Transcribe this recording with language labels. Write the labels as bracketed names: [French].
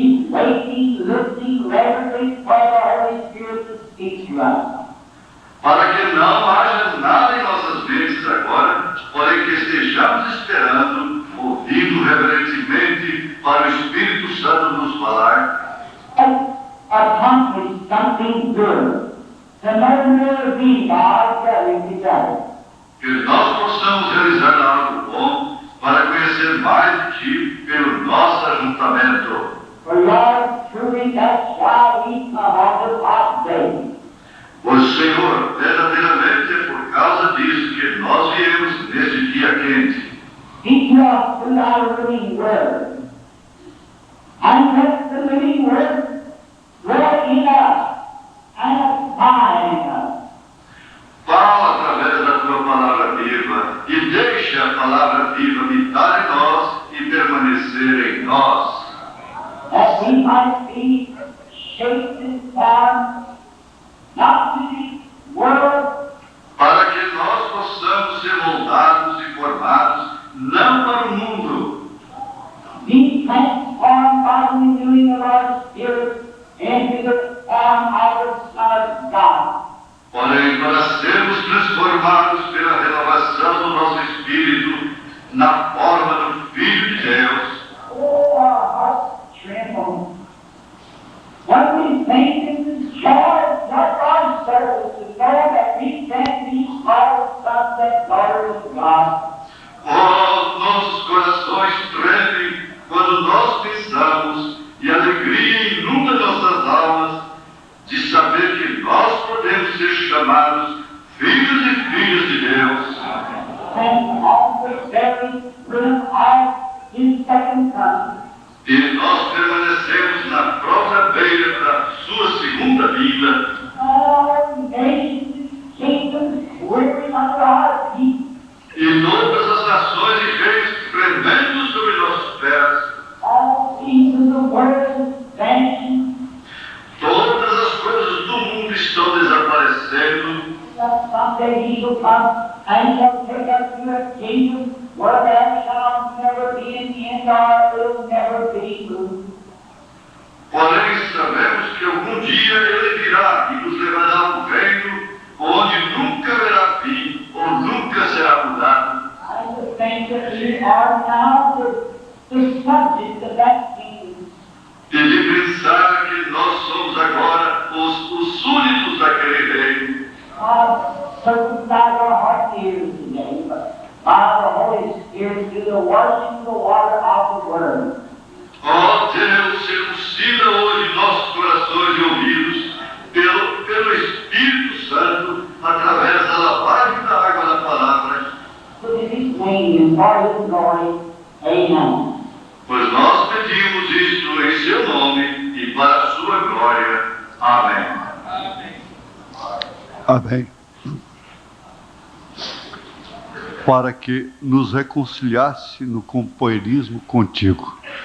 [English] waiting, listening, reverently for the Holy Spirit to speak to us. [Portuguese] Para que não haja nada em nossas mentes agora, porém que estejamos esperando, ouvindo reverentemente para o Espírito Santo nos falar, [English] Accomplish something good, to know more of thee, God, gathering together. [Portuguese] que nós possamos realizar algo bom para conhecer mais de Ti pelo nosso ajuntamento. [English] For Lord, truly that's why we come on the top day. [Portuguese] Pois, Senhor, verdadeiramente é por causa disso que nós viemos neste dia quente. [English] Speak to us through thy living word. And let the living word dwell in us and abide in us. [Portuguese] Fala através da Tua palavra viva e deixa a palavra viva habitar em nós e permanecer em nós. [English] That we might be shaped and formed, not to the world, [Portuguese] Para que nós possamos ser moldados e formados, não para o mundo, [English] be transformed by the renewing of our spirit into the form of the Son of God. [Portuguese] porém para sermos transformados pela renovação do nosso espírito na forma do Filho de Deus. [English] Oh, our hearts tremble. When we think it is joy of our souls to know that we can be called sons and daughters of God. [Portuguese] Oh, nossos corações tremem quando nós pensamos e alegria inunda nossas almas de saber que nós podemos ser chamados filhos e filhas de Deus. [English] And on the very rim of His second coming, [Portuguese] E nós permanecemos na própria beira da sua segunda vinda. [English] all nations, kingdoms, quivering under our feet, [Portuguese] E todas as nações e reis tremendo sobre nossos pés. [English] all things in the world vanishing, [Portuguese] Todas as coisas do mundo estão desaparecendo. [English] that someday He shall come and shall take us to a kingdom where there shall never be an end or will never be moved. [Portuguese] Porém, sabemos que algum dia Ele virá e nos levará a um reino onde nunca haverá fim ou nunca será mudado. [English] I would think that we are now the subject of that kingdom. [Portuguese] E de pensar que nós somos agora os súditos daquele reino. [English] God circumcise our heart ears today, but by the Holy Spirit through the washing of the water of the Word. [Portuguese] Ó Deus, circuncida hoje nossos corações e ouvidos pelo Espírito Santo através da lavagem da água da palavra. [English] Put in His name and for His glory. Amen. [Portuguese] Pois nós pedimos isto em seu nome e para a sua glória. Amém. Amém. Para que nos reconciliasse no companheirismo contigo.